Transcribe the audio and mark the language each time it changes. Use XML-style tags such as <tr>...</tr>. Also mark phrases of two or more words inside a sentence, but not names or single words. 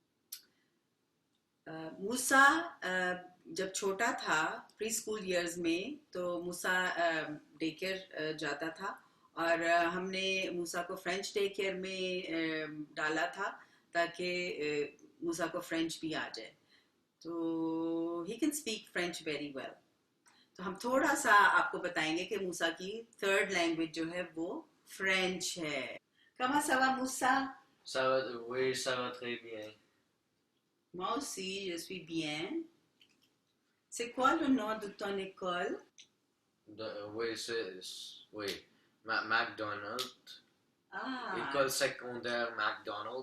<hi>मूसा जब छोटा था</hi> <en>pre school years</en> <hi>में, तो मूसा</hi> <en>day care</en> <hi>जाता था और हमने मूसा को</hi> <en>French day care</en> <hi>में डाला था ताकि मूसा को फ्रेंच भी आ जाए।</hi> <en>तो he can speak French very well.</en> <hi>तो हम थोड़ा सा आपको बताएंगे कि मूसा की 3rd लैंग्वेज जो है वो फ्रेंच है।</hi> <fr>Comment ça va, Moussa? Oui, ça va très bien. Moi aussi, je suis bien. C'est quoi le nom de ton école? Oui, McDonald. École secondaire McDonald.</fr>